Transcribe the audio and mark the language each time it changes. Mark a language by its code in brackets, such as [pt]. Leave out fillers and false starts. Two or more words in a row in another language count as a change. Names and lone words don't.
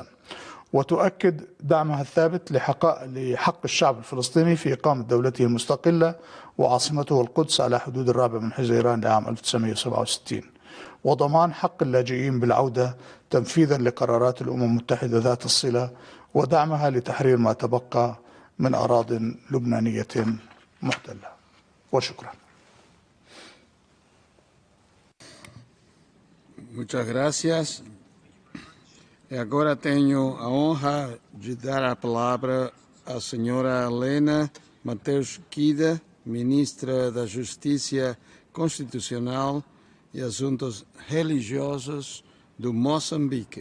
[ar] وتؤكد دعمها الثابت لحق الشعب الفلسطيني في إقامة دولته المستقلة وعاصمته القدس على حدود 4 حزيران لعام 1967، وضمان حق اللاجئين بالعودة تنفيذا لقرارات الأمم المتحدة ذات الصلة، ودعمها لتحرير ما تبقى من أراضٍ لبنانية محتلة. وشكرا. [es] Muchas gracias. [pt] E agora tenho a honra de dar a palavra à senhora Helena Mateus Quida, ministra da Justiça Constitucional e Assuntos Religiosos do Moçambique.